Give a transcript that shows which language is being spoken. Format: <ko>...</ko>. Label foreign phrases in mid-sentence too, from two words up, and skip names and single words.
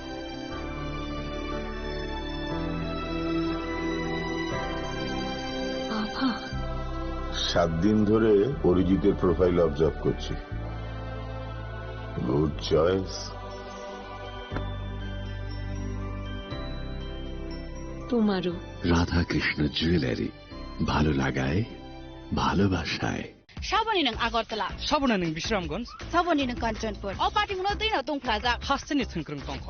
<bn>7 দিন ধরে অরিজিতের প্রোফাইল অবজার্ভ করছি। গুড চয়েস। তোমারও। রাধাকৃষ্ণ জুয়েলারি, ভালো লাগায় ভালোবাসায়।</bn> <trp>साबोनी नों आगरतला, साबोना नों विश्रामगंज, साबोनी नों कांचनपुर, अ पार्टी मुनो दैनो दं प्लाजा, हास्तेनि थंख्रों तंखर,</trp>